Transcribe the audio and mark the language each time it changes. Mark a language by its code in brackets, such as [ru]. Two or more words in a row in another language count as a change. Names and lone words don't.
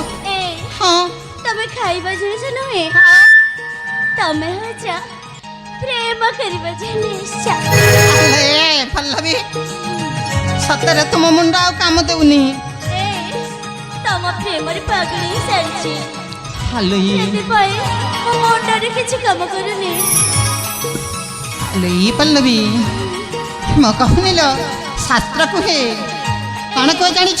[or] ଏ হ্যাঁ ତମେ ଖାଇବା ଜିନିଷ ନୁହେଁ ତମେ ହଉଛ ପ୍ରେମ କରିବା ଜିନିଷ। হ্যালো পল্লবী সତରେ ତୁମ ମୁଣ୍ଡ ଆଉ କାମ ଦେଉନି ଏ ତମ ପ୍ରେମରେ ପାଗଳି ସାରିଛି ହ୍ୟାଲୋ ସେଥିପାଇଁ ମୋ ମୁଣ୍ଡରେ କିଛି କାମ କରୁନି। ହ୍ୟାଲୋ ପଲ୍ଲବୀ ମୁଁ କହୁନି ଲୋ ଶାସ୍ତ୍ର କୁହେ କ'ଣ କୁହେ ଜାଣିଛ